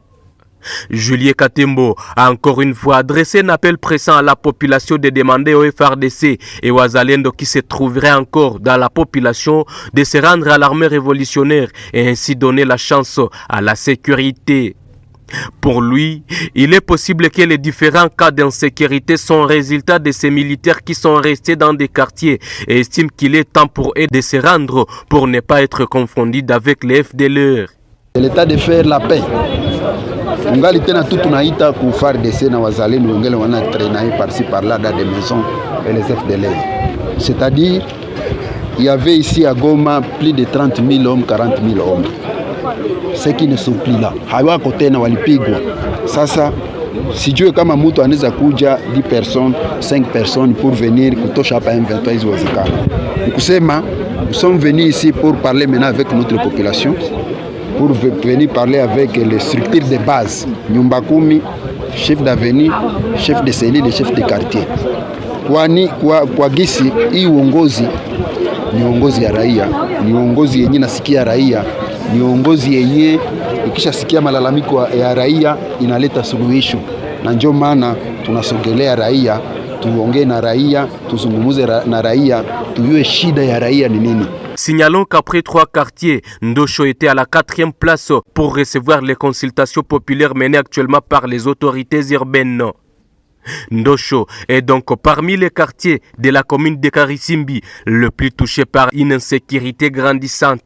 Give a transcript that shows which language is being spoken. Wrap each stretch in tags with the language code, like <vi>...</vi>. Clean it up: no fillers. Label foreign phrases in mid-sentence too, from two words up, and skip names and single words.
<fr>Julien Katembo a encore une fois adressé un appel pressant à la population de demander au FRDC et aux Azalendo qui se trouveraient encore dans la population de se rendre à l'armée révolutionnaire et ainsi donner la chance à la sécurité. Pour lui, il est possible que les différents cas d'insécurité sont résultat de ces militaires qui sont restés dans des quartiers et estime qu'il est temps pour eux de se rendre pour ne pas être confondus avec les FDLR. C'est l'état de faire la paix.</fr> <sw>Ngali tena tout tunaita ku FARDC na wazalendo wengine wana traîner</sw> <fr>par-ci par-là dans des maisons et les FDLR. C'est-à-dire, il y avait ici à Goma plus de 30 000 hommes, 40 000 hommes. Ceux qui ne sont plus là.</fr> <sw>Hawako tena walipigwa. Sasa sijue kama mtu anaweza kuja</sw> <fr>10 personnes, 5 personnes pour venir</fr> <sw>kutosha hapa M23 hizo wazikana. Nikusema,</sw> <fr>nous sommes venus ici pour parler maintenant avec notre population, pour venir parler avec les structures de base,</fr> <sw>Nyumba Kumi,</sw> <fr>chef d'avenue, chef de cellule et chef de quartier.</fr> <sw>Kwa gisi hii uongozi ni uongozi ya raia, ni uongozi yenye nasikia raia, ni uongozi yenye ikishasikia malalamiko ya raia inaleta suluhisho. Na ndio maana tunasogelea raia, tuongee na raia, tuzungumuze na raia, tujue shida ya raia ni nini.</sw> <fr>Signalons qu'après 3 quartiers, Ndosho était à la 4e place pour recevoir les consultations populaires menées actuellement par les autorités urbaines. Ndosho est donc parmi les quartiers de la commune de Karisimbi le plus touché par une insécurité grandissante.</fr>